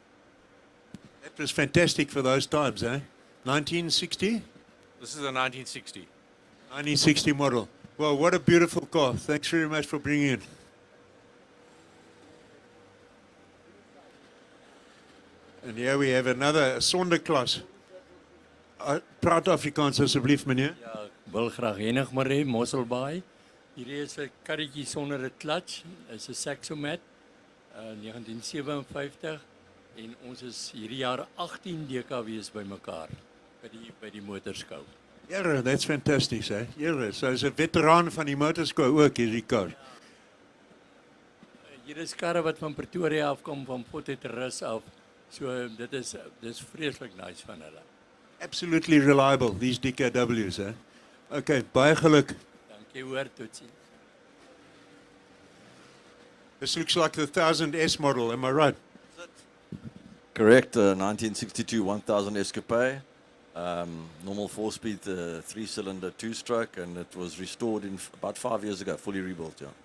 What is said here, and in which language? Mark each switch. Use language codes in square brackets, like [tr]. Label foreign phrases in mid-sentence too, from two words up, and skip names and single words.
[en] That was fantastic for those times, eh? 1960? This is a 1960. 1960 model. Well, what a beautiful car. Thanks very much for bringing it. And here we have another Sonderklasse. [af] Praat Afrikaans asseblief, meneer. Ja, ek wil graag enig maar hê Mosselbaai. Hierdie is 'n karretjie sonder 'n klats. Is 'n Saxomat 1957 en ons is hierdie jaar 18 DKW's bymekaar by die motorskou. [en] Yeah, that's fantastic, eh? [af] Yeah, so is 'n veteraan van die motorskou ook hierdie kar. Hier is karre wat van Pretoria afkom, van Potgietersrus af. So dis vreeslik nice van hulle. [en] Absolutely reliable, these DKW's, eh? [af] Okay, baie geluk. Dankie hoor, totsiens. [en] This looks like the 1000S model, am I right? Correct, 1962 1000S Coupe. Normal 4-speed 3-cylinder 2-stroke, and it was restored in about 5 years ago, fully rebuilt, yeah.